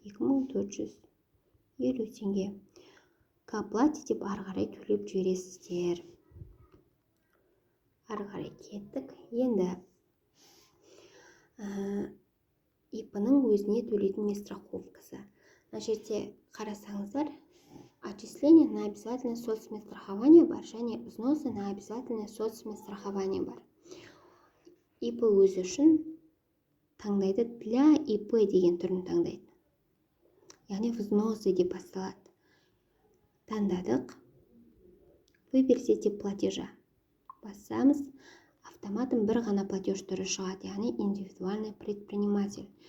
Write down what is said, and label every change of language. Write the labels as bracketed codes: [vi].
[kk] 2450 теңге. [ru] К оплате [kk] деп ары қарай төлеп жібересіздер. Ары қарай кеттік. Енді ИП-ның өзіне төлейтін страховкасы. Мына жерде қарасаңыздар, [ru] отчисление на обязательное соцмедстрахование [kk] бар және [ru] взносы на обязательное соцмедстрахование бар. [kk] ИП өзі үшін таңдайды, [ru] для ИП [kk] деген түрін таңдайды. Яғни взносы деп басталады. Таңдадық. [ru] Выберите тип платежа. [kk] Басамыз, [ru] автоматом [kk] бір ғана [ru] платеж [kk] түрі шығады, яғни [ru] индивидуальный предприниматель.